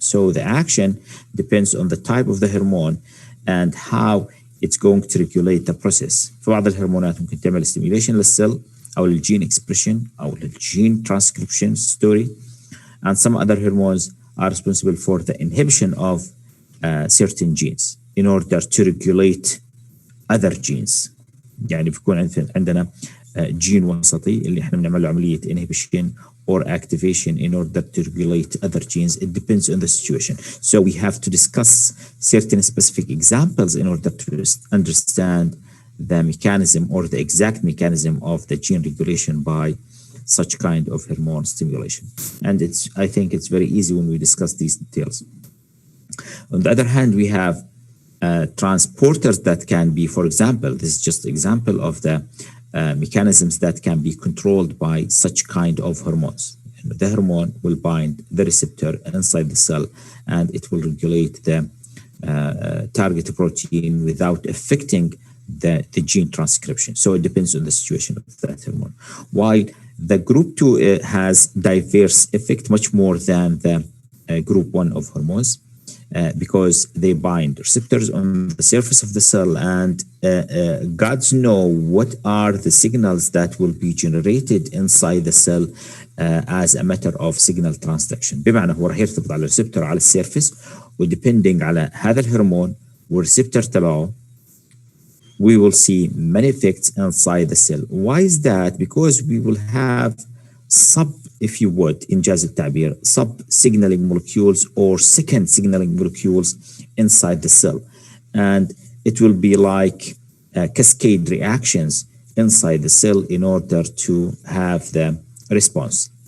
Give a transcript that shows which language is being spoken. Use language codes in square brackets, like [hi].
[en] So the action depends on the type of the hormone and how it's going to regulate the process. [ar] في بعض الهرمونات ممكن تعمل [en] stimulation للسيل أو للgene expression أو للgene transcription story, and some other hormones are responsible for the inhibition of certain genes in order to regulate other genes. [ar] يعني بيكون عندنا جين وسطي اللي احنا بنعمل له عملية [en] inhibition or activation in order to regulate other genes. It depends on the situation. So we have to discuss certain specific examples in order to understand the mechanism or the exact mechanism of the gene regulation by such kind of hormone stimulation. And I think it's very easy when we discuss these details. On the other hand, we have transporters that can be, for example, this is just an example of the mechanisms that can be controlled by such kind of hormones. The hormone will bind the receptor inside the cell and it will regulate the target protein without affecting the gene transcription. So it depends on the situation of that hormone. While the group 2 has diverse effect much more than the group 1 of hormones. Because they bind receptors on the surface of the cell, and gods know what are the signals that will be generated inside the cell as a matter of signal transduction. [ar] بمعنى هو راح يرتبط على الريسبتور على السيرفس، وديبندing على هذا الهرمون والريسبتور تبعه [en] we will see many effects inside the cell. Why is that? Because we will have if you would, [ar] إنجاز التعبير, [en] sub-signaling molecules or second signaling molecules inside the cell. And it will be like cascade reactions inside the cell in order to have the response.